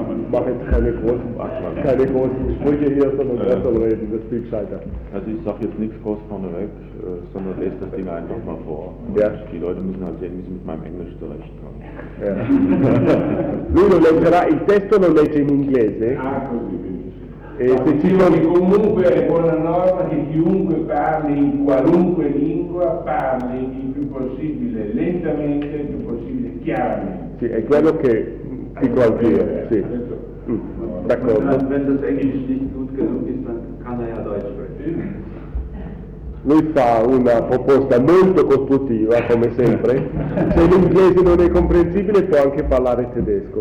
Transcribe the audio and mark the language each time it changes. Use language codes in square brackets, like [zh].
[de] Mache ich keine großen Sprüche hier, sondern besser reden, das viel gescheiter. Also ich sage jetzt nichts groß vorneweg, sondern lese das Ding einfach mal vor. Ja. Die Leute müssen halt sehen, wie sie mit meinem Englisch zurechtkommen. Ja. [it] Lui lo leggerà, il testo lo legge in inglese. Ah, così. E se ci comunque è buona norma che chiunque parli in qualunque lingua, parli il più possibile lentamente, il più possibile chiaramente. Sì, è quello che... [de] Ich glaube, ja. [fr] D'accord. [de] Wenn das Englisch nicht gut genug ist, dann kann er ja Deutsch sprechen. [it] Lui fa una proposta molto costruttiva, come sempre. Se l'inglese non è comprensibile, può anche parlare tedesco.